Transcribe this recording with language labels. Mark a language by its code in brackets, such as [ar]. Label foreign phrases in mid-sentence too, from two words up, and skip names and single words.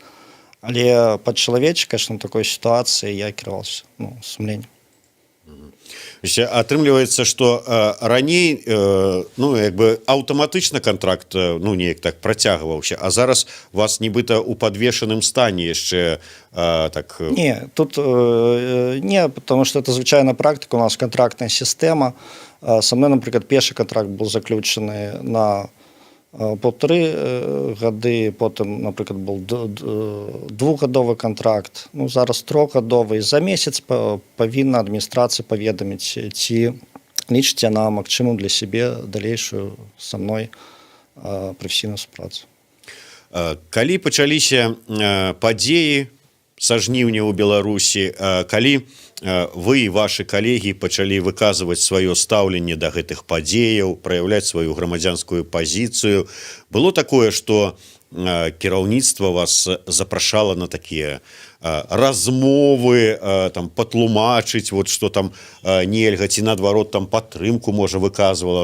[be] Але па-чалавечы, [ru] конечно, в такой [be] сітуацыі я кіраваўся сумленнем. Атрымліваецца, што раней аўтаматычна кантракт неяк так працягваўся, а зараз вас нібыта ў падвешаным стане яшчэ так... [ru] Не, тут не, потому что это звычайная практика, у нас контрактная система. Со мной, например, першы контракт был заключены на 1,5 [be] гады, потым, [ru] например, был 2-гадовы контракт, зараз 3-гадовы. [be] За месяц павінна адміністрацыя паведаміць, ці лічыць яна магчымым для сябе далейшую са мной прафесійную супрацу. Калі пачаліся падзеі са жніўня ў Беларусі, калі вы і вашы калегі пачалі выказваць сваё стаўленне да гэтых падзеяў, праяўляць сваю грамадзянскую пазіцыю, было такое, што кіраўніцтва вас запрашала на такія размовы, там патлумачыць, вот што там нельга, ці наадварот там падтрымку можа выказвала.